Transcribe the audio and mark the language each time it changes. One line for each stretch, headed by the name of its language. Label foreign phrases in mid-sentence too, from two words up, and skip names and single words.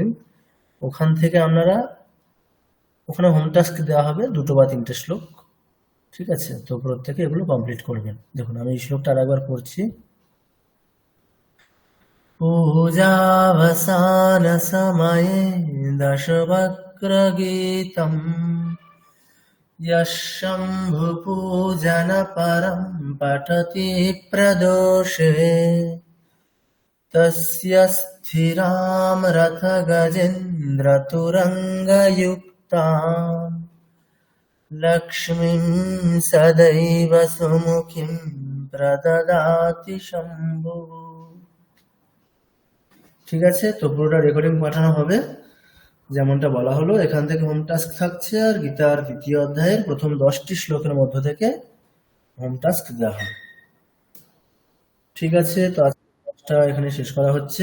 Bangla: ওখান থেকে আপনারা, ওখানে
English: home task
Bangla: দেওয়া হবে 2 বা 3টে শ্লোক, ঠিক আছে? তো প্রত্যেকে এগুলো কমপ্লিট করবেন। দেখুন, আমি এই শ্লোকটা আরেকবার পড়ছি।
Sanskrit: পূজাবসান সময়ে দশবক্র গীতম यशम्भुपूजन परं पठति प्रदोषे तस्य स्थिरां रथ गजेन्द्र तुरङ्गयुक्ताम् लक्ष्मीं सदैव सुमुखीं प्रददाति शम्भुः।
Bangla: ঠিক আছে, তো পুরোটা রেকর্ডিং পাঠানো হবে যেমনটা বলা হলো। এখান থেকে
English: home task
Bangla: থাকছে, আর গীতার 2য় অধ্যায়ের প্রথম 10টি শ্লোকের মধ্য থেকে হোম টাস্ক দেওয়া হবে। ঠিক আছে, তো আজকে এখানে শেষ করা হচ্ছে।